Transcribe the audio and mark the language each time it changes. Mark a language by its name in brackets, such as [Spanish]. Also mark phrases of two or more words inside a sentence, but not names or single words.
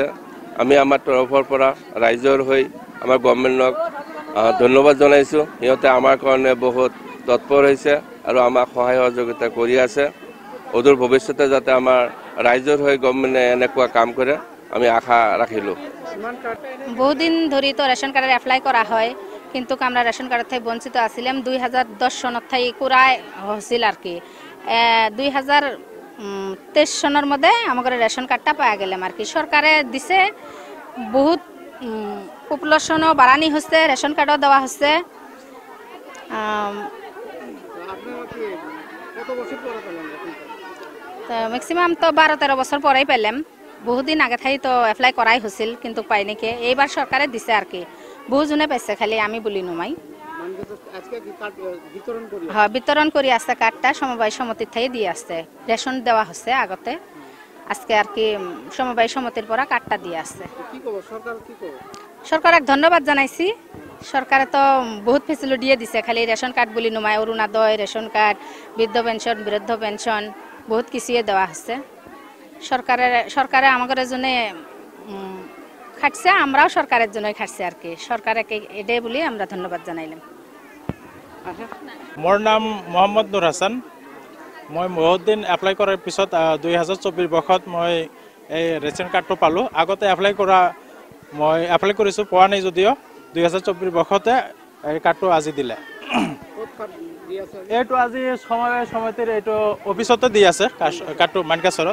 [Assamese] আমি আমাৰ তৰফৰ পৰা ৰাইজৰ হৈ আমাৰ গভৰ্ণমেণ্টক ধন্যবাদ জনাইছোঁ। সিহঁতে আমাৰ কাৰণে বহুত তৎপৰ হৈছে আৰু আমাক সহায় সহযোগিতা কৰি আছে। অদূৰ ভৱিষ্যতে যাতে আমাৰ ৰাইজৰ হৈ গভৰ্ণমেণ্টে এনেকুৱা কাম কৰে, আমি আশা ৰাখিলোঁ। [Bangla] বহুদিন ধৰি তো [English] ration card's apply [Bangla] করা হয়, কিন্তু আমরা [English] ration card's [Bangla] থেকে বঞ্চিত আছিলাম। 2010 সনত থেকে কুড়াই হয়েছিল আর কি। 2023 সনের মধ্যে আমাদের [English] ration card [Bangla] পাওয়া গেলাম আর কি। সরকারে দিছে, বহুত পপুলেশনও বাড়ানি হচ্ছে, [English] ration card [Bangla] দেওয়া হচ্ছে। ম্যাক্সিমাম তো 12-13 বছর পরেই পেলাম। বহুদিন আগে থাকি তো এপ্লাই করাই হয়েছিল, কিন্তু পাই নাকি। এইবার সরকারে দিছে আর কি, বহুজনে পাইছে, খালি আমি বলি নমাই। হ্যাঁ, বিতরণ করি আসছে কার্ডটা, সমবায় সমিতির থেকে দিয়ে আসছে। রেশন দেওয়া হচ্ছে আগতে, আজকে আর কি সমবায় সমিতির পরা কার্ডটা দিয়ে আসছে। সরকারক ধন্যবাদ জানাইছি। সরকারে তো বহুত ফেসিলিটি দিয়ে দিছে, খালি [English] ration card [Bangla] বলি নমাই। অরুণোদয়, [English] ration card, [Bangla] বৃদ্ধ পেনশন, বৃদ্ধ পেনশন বহুত কিছুই দেওয়া হচ্ছে। সরকারে আমাদের জন্য খাটছে, আমরাও সরকারের জন্যই খাটছি আর কি। সরকারকে এটাই বলি আমরা ধন্যবাদ জানাইলাম। [Assamese] মোর নাম মোহাম্মদ নুর হাসান। মই বহুত দিন এপ্লাই কৰাৰ পিছত 2024 বৰ্ষত মই এই [English] ration card [Assamese] পালোঁ। আগতে এপ্লাই কৰিছোঁ, পোৱা নাই যদিও 2024 বৰ্ষতে এই কাৰ্ডটো আজি দিলে। এইটো আজি সমবায় সমিতিৰ এইটো অফিচতে দি আছে কাৰ্ডটো, মানকাচৰত।